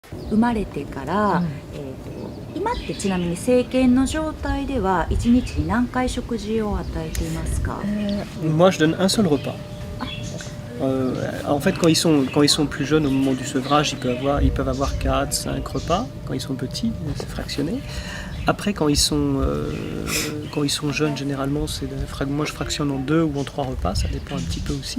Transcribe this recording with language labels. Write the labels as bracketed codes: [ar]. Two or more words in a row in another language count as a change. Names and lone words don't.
[ja] 生まれてから、今ってちなみに成犬の状態では1日に何回食事を与えていますか？ [fr] Moi, je donne un seul repas. En fait, quand ils sont plus jeunes, au moment du sevrage, ils peuvent avoir 4, 5 repas. Quand ils sont petits, c'est fractionné. Après, quand ils sont jeunes, généralement, moi je fractionne en 2 ou en 3 repas, ça dépend un petit peu aussi.